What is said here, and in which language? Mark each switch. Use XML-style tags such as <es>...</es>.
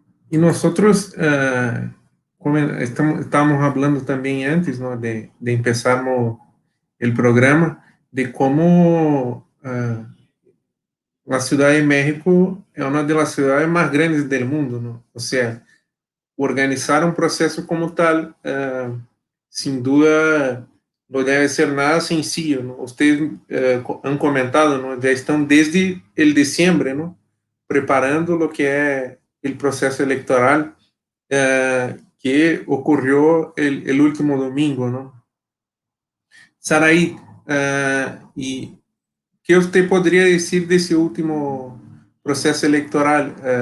<es>Y nosotros, como estábamos hablando también antes, ¿no? de empezar el programa, de cómo la Ciudad de México</es> <pt>é uma das cidades mais grandes do mundo, não? Ou seja, organizar um processo como tal, sem dúvida, não deve ser nada</pt> <es>sencillo, ¿no? Ustedes han comentado, ¿no?</es> <pt>Já estão</pt> <es>desde el diciembre, ¿no? Preparando lo que</es> <pt>é o processo eleitoral que ocorreu</pt> <es>el último domingo, ¿no? Saraí, e que usted podría decir de ese último proceso electoral?</es>